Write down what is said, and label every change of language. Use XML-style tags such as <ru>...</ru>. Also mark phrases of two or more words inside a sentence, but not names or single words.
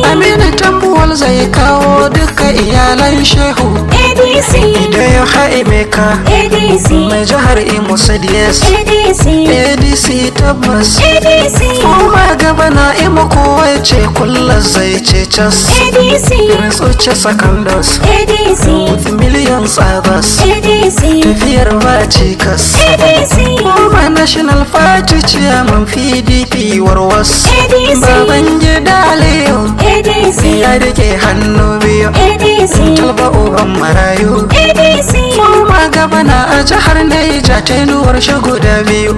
<ha>Aminu Tambuwal zai kawo duka iyalan shehu. A D C. Idan ya haime ka. A D C. Mai jihar Imo State, yes. A D C. A D C tabbas. A D C.</ha> <en>Former Governor</en> <ha>Imo Kowa ce kullum zai ce cas. A D C. Prince Uche Secondos. A D C.</ha> <en>With millions others.</en> <ha>A D C. Tafiyar ba cikas. A D C.</ha> <en>Former National Party Chairman P D P Warwas.</en> <ha>A D C. Babangida Aliyu. A D C. Ya rike hannu biyu. A D C. Talba uban marayu. A D C.</ha> <en>Former Governor</en> <ha>a jihar Niger tenuwar shi guda biyu.</ha>